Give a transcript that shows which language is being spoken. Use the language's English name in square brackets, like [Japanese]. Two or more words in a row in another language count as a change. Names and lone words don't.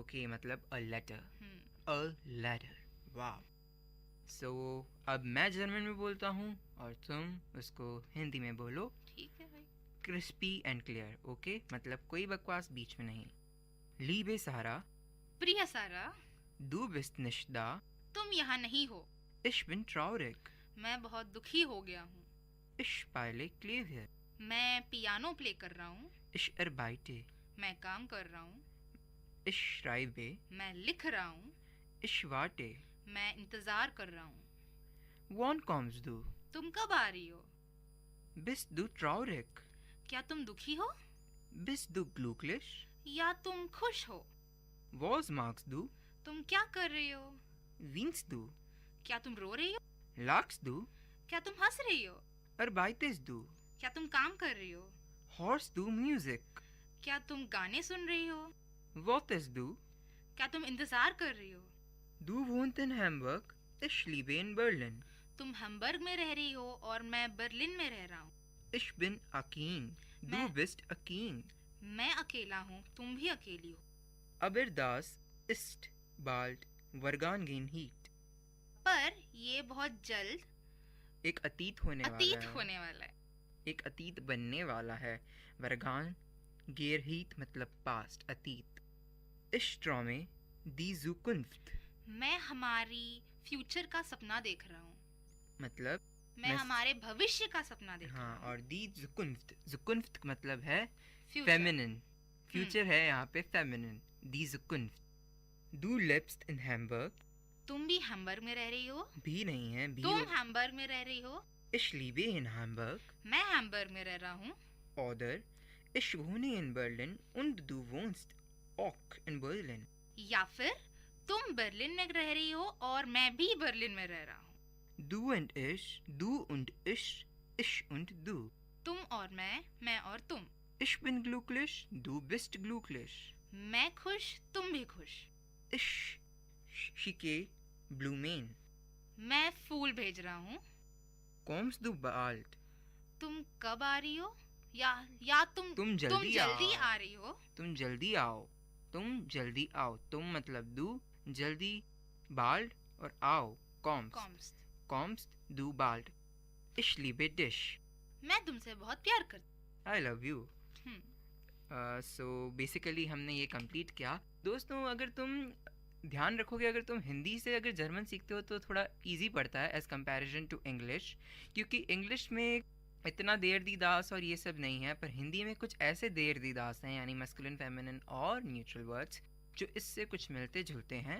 [Hindi] ओके मतलब [English] a letter. [Hindi] वाह। सो अब मैं जर्मन में बोलता हूँ और तुम उसको हिंदी में बोलो। ठीक है भाई। [English] crispy and clear. [Hindi] ओके मतलब कोई बकवास बीच में नहीं। [German] Liebe Sara, [Hindi] प्रिय सारा, [German] du bist nicht da, [Hindi] तुम यहाँ नहीं हो। [German] ich bin traurig, [Hindi] मैं बहुत दुखी हो गया हूँ। [German] ich spiele Klavier, [Hindi] मैं पियानो प्ले कर रहा हूँ। [German] ich arbeite, [Hindi] मैं काम कर रहा हूँ। [German] ich schreibe, [Hindi] मैं लिख रहा हूँ। [German] ich warte, [Hindi] मैं इंतजार कर रहा हूँ। [German] wann kommst du, [Hindi] तुम कब आ रही हो? [German] bist du traurig, [Hindi] क्या तुम दुखी हो? [German] bist du glücklich, [Hindi] या तुम खुश हो? [German] was magst du, [Hindi] तुम क्या कर रही हो? [German] weinst du, [Hindi] क्या तुम रो रही हो? [German] lachst du, [Hindi] क्या तुम हंस रही हो? [German] arbeitest du, [Hindi] क्या तुम काम कर रही हो? [German] hörst du Musik, [Hindi] क्या तुम गाने सुन रही हो? [German] wartest du, [Hindi] क्या तुम इंतजार कर रही हो? [German] du wohnst in Hamburg, ich lebe in Berlin, [Hindi] तुम हैम्बर्ग में रह रही हो और मैं बर्लिन में रह रहा हूँ। [German] ich bin Akin, du bist Akin, [Hindi] मैं अकेला हूँ, तुम भी अकेली हो। [German] aber das ist bald vergangen Heat, [Hindi] पर ये बहुत जल्द एक अतीत होने वाला है। एक अतीत बनने वाला है। [German] Vergangenheit [Hindi] मतलब पास्ट, अतीत। [German] Ich träume die Zukunft, [Hindi] मैं हमारी फ्यूचर का सपना देख रहा हूँ, मतलब मैं हमारे भविष्य का सपना देख रहा हूँ। और [German] die Zukunft, [Hindi] जुकुन्फ्त मतलब है Future. फेमिनिन, फ्यूचर है यहाँ पे फेमिनिन। [German] Die Zukunft. Du lebst in Hamburg, [Hindi] तुम भी हैम्बर्ग में रह रही हो। भी नहीं है, भी तुम हैम्बर्ग में रह रही हो। [German] Ich lebe in Hamburg. [Hindi] मैं हैम्बर्ग में रह रहा हूँ। [German] Oder ich wohne in Berlin und du wohnst auch in Berlin. [Hindi] या फिर तुम बर्लिन में रह रही हो और मैं भी बर्लिन में रह रहा हूँ। [German] Du und ich, ich und du. [Hindi] तुम और मैं और तुम। [German] Ich bin glücklich, du bist glücklich. [Hindi] मैं खुश, तुम भी खुश। [German] Ich schicke Blumen. [Hindi] मैं फूल भेज रहा हूँ। [German] Kommst du bald? [Hindi] तुम कब आ रही हो? या तुम जल्दी आ रही हो। तुम जल्दी आओ। तुम जल्दी आओ। तुम मतलब दू, जल्दी, बाल्ड और आओ [German] kommst du bald. Ich liebe dich. [Hindi] मैं तुमसे बहुत प्यार करती। [English] I love you. So basically [Hindi] हमने ये कंप्लीट किया। दोस्तों अगर तुम ध्यान रखोगे, अगर तुम हिंदी से अगर जर्मन सीखते हो तो थोड़ा इजी पड़ता है [English] as comparison to English, [Hindi] क्योंकि इंग्लिश में इतना [German] der die das [Hindi] और ये सब नहीं है, पर हिंदी में कुछ ऐसे [German] der die das [Hindi] हैं, यानी [English] masculine, feminine [Hindi] और [English] neutral words [Hindi] जो इससे कुछ मिलते जुलते हैं।